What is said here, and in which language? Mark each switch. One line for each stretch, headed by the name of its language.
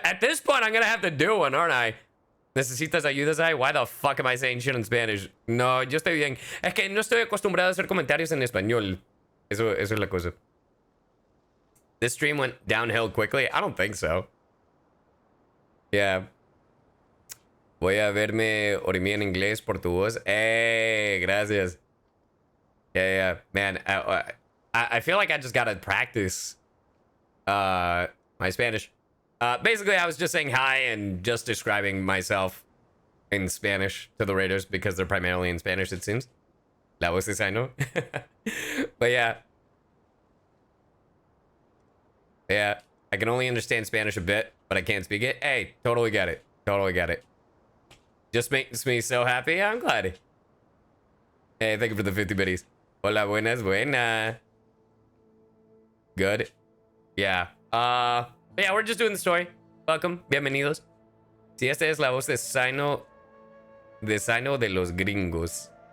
English: At this point, I'm gonna have to do one, aren't I?
Spanish: ¿Necesitas ayuda, Zai?
English: Why the fuck am I saying shit in Spanish?
Spanish: No, yo estoy bien. Es que no estoy acostumbrado a hacer comentarios en español. Eso es la cosa.
English: This stream went downhill quickly? I don't think so. Yeah.
Spanish: Voy a verme Orimi en inglés por tu voz. Gracias. Yeah.
English: Man, I feel like I just gotta practice my Spanish. Basically, I was just saying hi and just describing myself in Spanish to the raiders because they're primarily in Spanish, it seems.
Spanish: La voz de Cyno.
English: But yeah. Yeah, I can only understand Spanish a bit, but I can't speak it. Hey, totally get it. Totally get it. Just makes me so happy. I'm glad. Hey, thank you for the 50 biddies.
Spanish: Hola, buenas.
English: Good. Yeah. Yeah, we're just doing the story. Welcome.
Spanish: Bienvenidos. Si esta es la voz de Cyno de los gringos.